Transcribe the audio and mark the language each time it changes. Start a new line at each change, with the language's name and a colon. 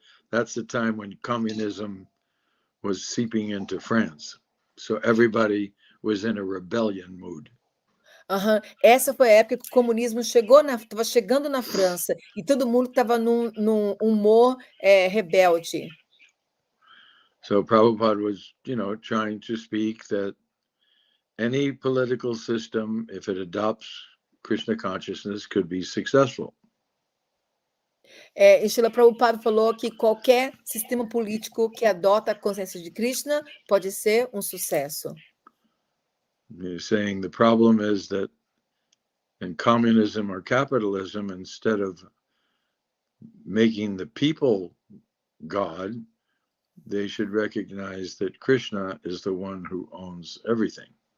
English: That's the time when communism was seeping into France. So everybody was in a rebellion mood.
Portuguese: Essa foi a época que o comunismo estava chegando na França e todo mundo estava num humor rebelde.
English: So Prabhupada was, trying to speak that any political system, if it adopts Krishna consciousness, could be successful.
Portuguese: E Srila Prabhupada falou que qualquer sistema político que adota a consciência de Krishna pode ser um sucesso.
English: He's saying the problem is that in communism or capitalism, instead of making the people God, they should recognize that Krishna is the one who owns everything.